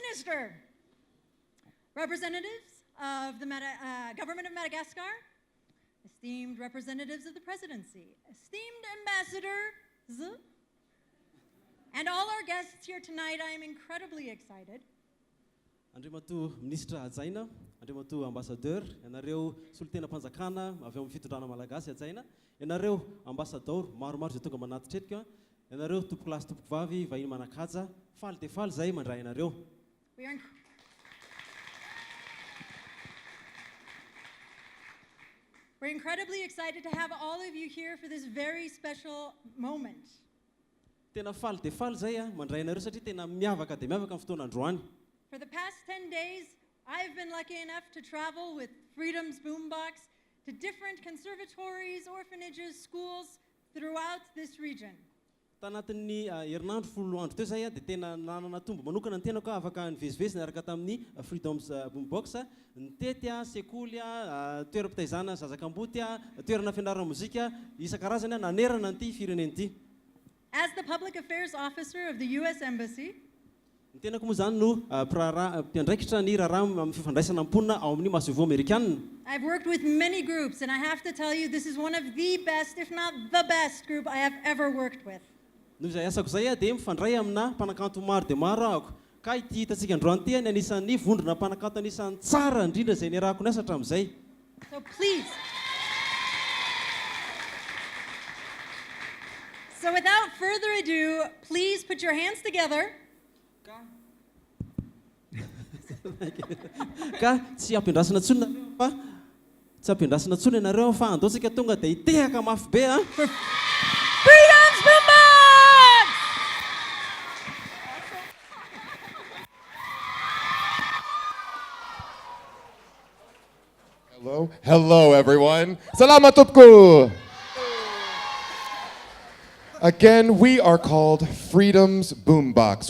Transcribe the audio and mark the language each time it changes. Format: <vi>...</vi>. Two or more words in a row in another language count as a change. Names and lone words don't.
<en>Master, representatives of the government of Madagascar, esteemed representatives of the presidency, esteemed ambassadors, and all our guests here tonight, I am incredibly excited.</en> <mg>Andriamato ministra ajaina, andriamato ambassadeur, ianareo solitena mpanjakana avy amin'ny fitondrana malagasy ajaina, ianareo ambassadeur maromaro izay tonga manatitretika, ianareo tompoko lasy tompoko vavy vahiny manakaja, faly dia faly zay mandray ianareo.</mg> <en>We're incredibly excited to have all of you here for this very special moment.</en> <mg>Tena faly dia faly zay mandray ianareo satria tena miavaka dia miavaka amin'ny fotoana androany.</mg> <en>For the past 10 days, I've been lucky enough to travel with Freedom's Boombox to different conservatories, orphanages, schools throughout this region.</en> <mg>Tanatin'ny herinandro folo andro teo zay dia tena nanana tombo manokana ny tenako afaka nivezivezy niaraka tamin'ny Freedom's Boombox nitety sekoly toeram-pitaizana Zaza Kanto toerana fianarana mozika isan-karazany nanerana an'ity firenena ity.</mg> <en>As the public affairs officer of the US Embassy,</en> <mg>ny tenako moa zany no mpiandraikitra ny raharaha amin'ny fifandraisana amponina ao amin'ny masovo amerikanina.</mg> <en>I've worked with many groups and I have to tell you this is one of the best, if not the best group I have ever worked with.</en> <mg>Noho izay asako zay dia mifandray amina mpanakanto maro dia maro ahako. Ka ity hitantsika androany ity ny anisan'ny vondrona mpanakanto anisan'ny tsara indrindra izay niarahako ny asa hatramin'izay.</mg> <en>So please. So without further ado, please put your hands together.</en> <mg>Ka tsy ampiandrasana tsony nareo fa tsy ampiandrasana tsony ianareo fa andaontsika tonga dia hitehaka mafy be Freedom's Boombox!</mg> <en>Hello everyone.</en> <mg>Salamat tupku.</mg> <en>Again, we are called Freedom's Boombox.</en>